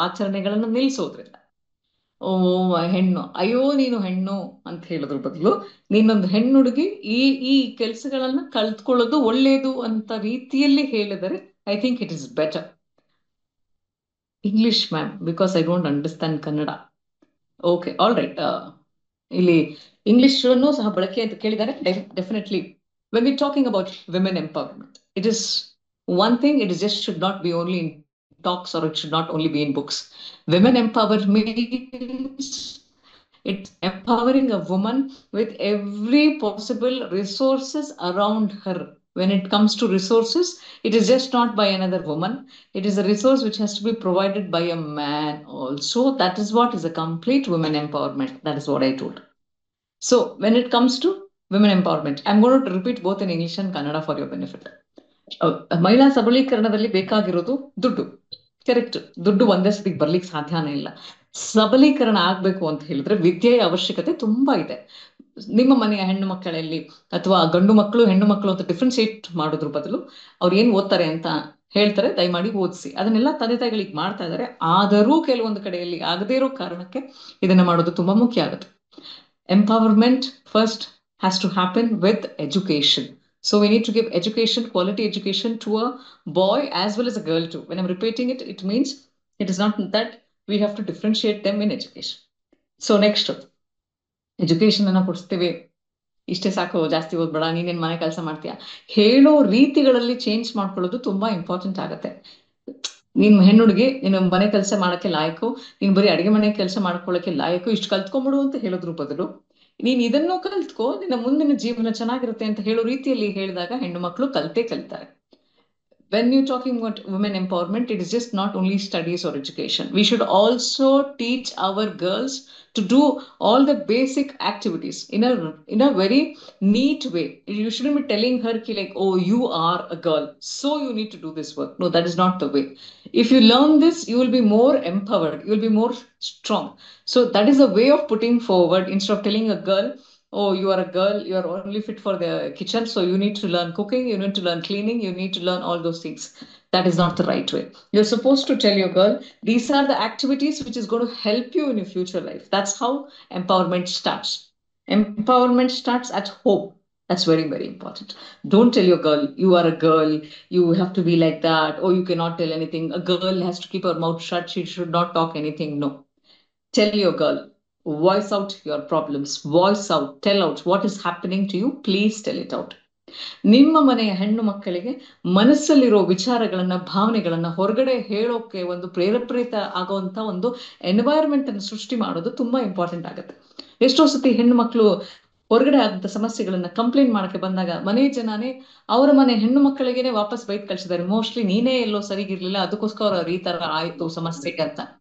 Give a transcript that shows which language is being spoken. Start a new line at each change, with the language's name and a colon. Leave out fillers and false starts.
Kannada: ಆಚರಣೆಗಳನ್ನ ನಿಲ್ಲಿಸೋದ್ರಿಂದ. ಓ ಹೆಣ್ಣು, ಅಯ್ಯೋ ನೀನು ಹೆಣ್ಣು ಅಂತ ಹೇಳೋದ್ರ ಬದಲು ನೀನೊಂದು ಹೆಣ್ಣುಡುಗಿ, ಈ ಕೆಲಸಗಳನ್ನ ಕಲ್ತ್ಕೊಳ್ಳೋದು ಒಳ್ಳೇದು ಅಂತ ರೀತಿಯಲ್ಲಿ ಹೇಳಿದರೆ
English: I think it is better. English ma'am, because I don't understand Kannada. Okay, all right.
Kannada: ಇಲ್ಲಿ ಇಂಗ್ಲಿಷ್ ಅನ್ನು ಸಹ ಬಳಕೆ ಅಂತ ಕೇಳಿದ್ದಾರೆ.
English: Definitely when we talking about women empowerment, it is one thing, it is just should not be only in talks, or it should not only be in books. Women empowerment means it's empowering a woman with every possible resources around her. When it comes to resources, it is just not by another woman. It is a resource which has to be provided by a man also. That is what is a complete women empowerment. That is what I told. So when it comes to women empowerment, I'm going to repeat both in English and Kannada for your benefit.
Kannada: ಮಹಿಳಾ ಸಬಲೀಕರಣದಲ್ಲಿ ಬೇಕಾಗಿರೋದು ದುಡ್ಡು. Correct. ದುಡ್ಡು ಒಂದೇ ಸತಿಗೆ ಬರ್ಲಿಕ್ಕೆ ಸಾಧ್ಯನೇ ಇಲ್ಲ. ಸಬಲೀಕರಣ ಆಗ್ಬೇಕು ಅಂತ ಹೇಳಿದ್ರೆ ವಿದ್ಯೆಯ ಅವಶ್ಯಕತೆ ತುಂಬಾ ಇದೆ. ನಿಮ್ಮ ಮನೆಯ ಹೆಣ್ಣು ಮಕ್ಕಳಲ್ಲಿ ಅಥವಾ ಗಂಡು ಮಕ್ಕಳು ಹೆಣ್ಣು ಮಕ್ಕಳು ಅಂತ ಡಿಫ್ರೆನ್ಶಿಯೇಟ್ ಮಾಡೋದ್ರ ಬದಲು ಅವ್ರು ಏನ್ ಓದ್ತಾರೆ ಅಂತ ಹೇಳ್ತಾರೆ, ದಯಮಾಡಿ ಓದಿಸಿ. ಅದನ್ನೆಲ್ಲ ತಂದೆ ತಾಯಿಗಳಿಗೆ ಮಾಡ್ತಾ ಇದ್ದಾರೆ. ಆದರೂ ಕೆಲವೊಂದು ಕಡೆಯಲ್ಲಿ ಆಗದೇ ಇರೋ ಕಾರಣಕ್ಕೆ ಇದನ್ನ ಮಾಡೋದು ತುಂಬಾ ಮುಖ್ಯ ಆಗುತ್ತೆ.
English: Empowerment first has to happen with education. So we need to give education, quality education to a boy as well as a girl too. When I'm repeating it, it means it is not that we have to differentiate them in education.
Kannada: So next, education ಅನ್ನ ಕೊಡ್ತೀವಿ, ಇಷ್ಟೇ ಸಾಕು, ಜಾಸ್ತಿ ಓದ್ಬೇಡ, ನೀನೇನ್ ಮನೆ ಕೆಲಸ ಮಾಡ್ತೀಯಾ, ಹೇಳೋ ರೀತಿಗಳಲ್ಲಿ ಚೇಂಜ್ ಮಾಡ್ಕೊಳ್ಳೋದು ತುಂಬಾ ಇಂಪಾರ್ಟೆಂಟ್ ಆಗುತ್ತೆ. ನೀನ್ ಹೆಣ್ಣುಡುಗಿ, ನೀನು ಮನೆ ಕೆಲಸ ಮಾಡಕ್ಕೆ ಲಾಯಕು, ನೀನ್ ಬರೀ ಅಡಿಗೆ ಮನೆ ಕೆಲಸ ಮಾಡ್ಕೊಳ್ಳಕ್ಕೆ ಲಾಯಕು, ಇಷ್ಟು ಕಲ್ತ್ಕೊಂಡ್ಬಿಡು ಅಂತ ಹೇಳೋದ್ರ ಬದಲು ನೀನ್ ಇದನ್ನು ಕಲ್ತ್ಕೋ, ನಿನ್ನ ಮುಂದಿನ ಜೀವನ ಚೆನ್ನಾಗಿರುತ್ತೆ ಅಂತ ಹೇಳೋ ರೀತಿಯಲ್ಲಿ ಹೇಳಿದಾಗ ಹೆಣ್ಣು ಮಕ್ಕಳು ಕಲಿತಾರೆ.
English: When you're talking about women empowerment, it is just not only studies or education. We should also teach our girls to do all the basic activities in a very neat way. You shouldn't be telling her like, oh, you are a girl, so you need to do this work. No, that is not the way. If you learn this, you will be more empowered, you will be more strong. So that is a way of putting forward, instead of telling a girl, oh, you are a girl, you are only fit for the kitchen, so you need to learn cooking, you need to learn cleaning, you need to learn all those things. That is not the right way. You're supposed to tell your girl, these are the activities which is going to help you in your future life. That's how empowerment starts. Empowerment starts at home. That's very, very important. Don't tell your girl, you are a girl, you have to be like that, or you cannot tell anything. A girl has to keep her mouth shut, she should not talk anything. No. Tell your girl, voice out your problems, voice out, tell out what is happening to you, please tell it out.
Kannada: ನಿಮ್ಮ ಮನೆಯ ಹೆಣ್ಣು ಮಕ್ಕಳಿಗೆ ಮನಸ್ಸಲ್ಲಿರೋ ವಿಚಾರಗಳನ್ನ ಭಾವನೆಗಳನ್ನ ಹೊರಗಡೆ ಹೇಳೋಕೆ ಒಂದು ಪ್ರೇರೇಪಿತ ಆಗುವಂತ ಒಂದು ಎನ್ವೈರನ್ಮೆಂಟ್ ಅನ್ನು ಸೃಷ್ಟಿ ಮಾಡೋದು ತುಂಬಾ ಇಂಪಾರ್ಟೆಂಟ್ ಆಗುತ್ತೆ. ಎಷ್ಟೋ ಸತಿ ಹೆಣ್ಣು ಮಕ್ಕಳು ಹೊರಗಡೆ ಆದಂತ ಸಮಸ್ಯೆಗಳನ್ನ ಕಂಪ್ಲೇಂಟ್ ಮಾಡಕ್ಕೆ ಬಂದಾಗ ಮನೆ ಜನನೇ ಅವರ ಮನೆ ಹೆಣ್ಣು ಮಕ್ಕಳಿಗೆನೆ ವಾಪಸ್ ಬೈಕ್ ಕಳ್ಸಿದ್ದಾರೆ, ಮೋಸ್ಟ್ಲಿ ನೀನೇ ಎಲ್ಲೋ ಸರಿಗಿರ್ಲಿಲ್ಲ ಅದಕ್ಕೋಸ್ಕರ ಅವ್ರು ಈ ತರ ಆಯ್ತು ಸಮಸ್ಯೆಗೆ ಅಂತ.